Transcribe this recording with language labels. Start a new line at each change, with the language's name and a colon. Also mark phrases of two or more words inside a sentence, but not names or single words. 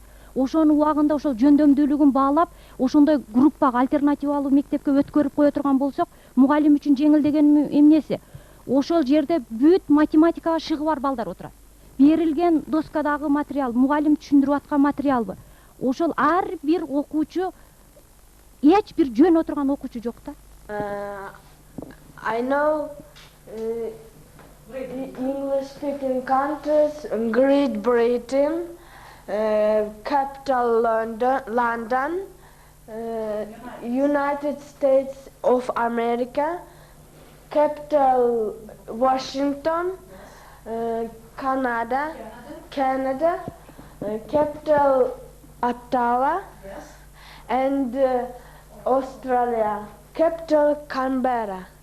Kyrgyz: Ошонун убагында ошол жөндөмдүүлүгүн баалап, ошондой группага альтернативалуу мектепке өткөрүп кое турган болсок, мугалим үчүн жеңил деген эмнеси? Ошол жерде бүт математикага шыгы бар балдар отурат. Берилген доскадагы материал, мугалим түшүндүрүп аткан материалбы? Ошол ар бир окуучу эч бир жөн отурган окуучу жок да.
English: I know English speaking countries, Great Britain, capital London, United States of America, capital Washington, Canada, capital Ottawa, and Australia, capital Canberra.